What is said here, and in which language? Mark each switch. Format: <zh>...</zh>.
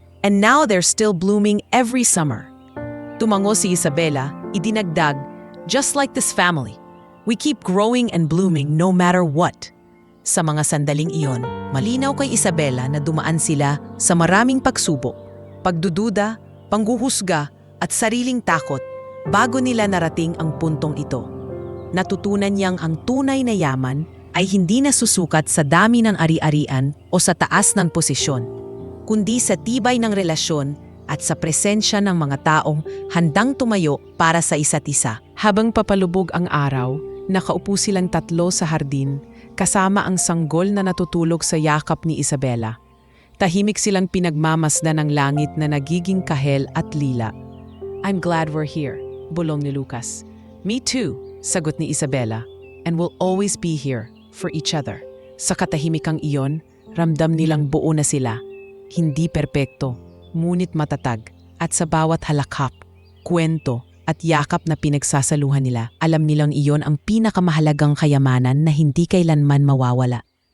<en>And now they're still blooming every summer.</en> <tl>Tumango si Isabela, idinagdag,</tl> <en>just like this family. We keep growing and blooming no matter what.</en> <tl>Sa mga sandaling iyon, malinaw kay Isabela na dumaan sila sa maraming pagsubok, pagdududa, panghuhusga at sariling takot bago nila narating ang puntong ito. Natutunan niyang ang tunay na yaman ay hindi nasusukat sa dami ng ari-arian o sa taas ng posisyon, kundi sa tibay ng relasyon at sa presensya ng mga taong handang tumayo para sa isa't isa. Habang papalubog ang araw, nakaupo silang tatlo sa hardin kasama ang sanggol na natutulog sa yakap ni Isabela. Tahimik silang pinagmamasdan ng langit na nagiging kahel at lila.</tl> <en>"I'm glad we're here,"</en> <tl>bulong ni Lucas.</tl> <en>"Me too,"</en> <tl>sagot ni Isabela.</tl> <en>"And we'll always be here for each other."</en> <tl>Sa katahimikang iyon, ramdam nilang buo na sila. Hindi perpekto, ngunit matatag. At sa bawat halakhak, kwento at yakap na pinagsasaluhan nila, alam nilang iyon ang pinakamahalagang kayamanan na hindi kailanman mawawala.</tl>